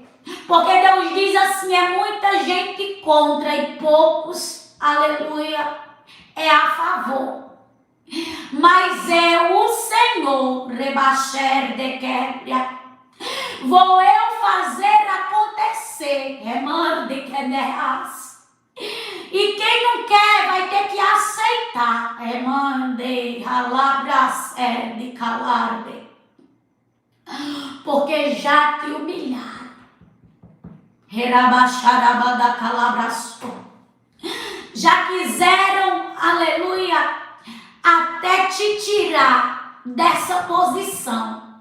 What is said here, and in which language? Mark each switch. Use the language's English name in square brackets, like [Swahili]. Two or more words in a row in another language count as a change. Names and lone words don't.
[Portuguese] Porque Deus diz assim, é muita gente contra e poucos, aleluia, é a favor. Mas é o Senhor, rebaixer de quebra, vou eu fazer acontecer. obedecer. Remande que nerras. E quem não quer vai ter que aceitar. Remande halabras de calarde. Porque já te humilharam. Herabacharabada calabraço. Já quiseram, aleluia, até te tirar dessa posição.